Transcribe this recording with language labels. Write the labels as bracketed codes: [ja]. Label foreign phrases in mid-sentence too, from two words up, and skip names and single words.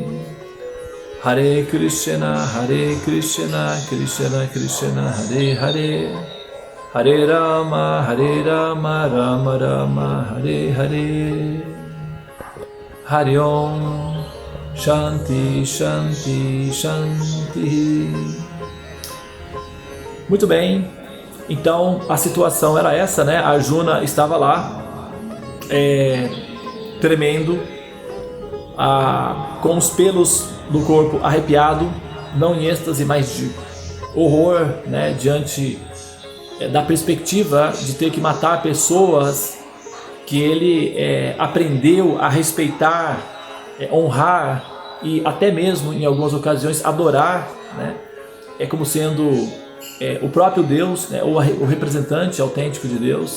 [sa] हरे कृष्ण, कृष्ण कृष्ण, हरे हरे, हरे राम, राम राम, हरे हरे. हरे ॐ, शान्ति, शान्ति, शान्ति. [pt] Muito bem, então a situação era essa, né? Arjuna estava lá, tremendo, com os pelos do corpo arrepiado, não em êxtase, mas de horror, né, diante da perspectiva de ter que matar pessoas que ele aprendeu a respeitar, honrar e até mesmo em algumas ocasiões adorar, né, como sendo o próprio Deus, né, ou o representante autêntico de Deus.